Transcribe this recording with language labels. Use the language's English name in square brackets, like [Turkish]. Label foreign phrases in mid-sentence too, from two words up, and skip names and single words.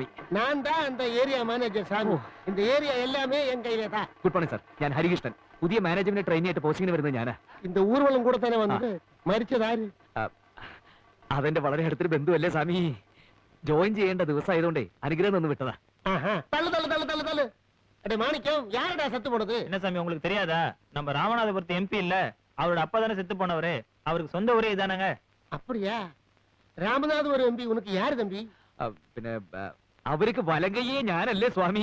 [Tamil] நான் தான் அந்த ஏரியா மேனேஜர் சாமி. இந்த ஏரியா எல்லாமே என் கையில தான். [Malayalam] ഗുഡ് മോർണിംഗ് സർ. ഞാൻ ഹരികൃഷ്ണൻ. പുതിയ മാനേജ്മെന്റ് ട്രെയിനി ആയിട്ട് പോസ്റ്റിംഗിന് വരുന്നത് ഞാനാ. [Tamil] இந்த ஊர்வலம் கூட தானே [Malayalam] വന്നത്. മരിച്ചതാര്? അതെന്റെ വളരെ അടുത്തൊരു ബന്ധുവല്ലേ സ്വാമി. ജോയിൻ ചെയ്യേണ്ട ദിവസമായതുകൊണ്ടേ അനുഗ്രഹം ഒന്ന് വിട്ടതാ. [Tamil] தள்ளு தள்ளு தள்ளு தள்ளு தள்ளு. அடே மாணிக்கம், யாரடா செத்து போனது? என்ன சாமி உங்களுக்கு தெரியாதா? நம்ம ராமநாதபுரத்து எம்பி இல்ல, அவரோட அப்பா தானே செத்து போனவரு. அவருக்கு சொந்த ஊரே இதானங்க. அப்படியா? ராமநாத் ஒரு எம்பி. உனக்கு யாரு தம்பி? [Malayalam] പിന്നെ അവർക്ക് വലങ്കയെ ഞാനല്ലേ സ്വാമി.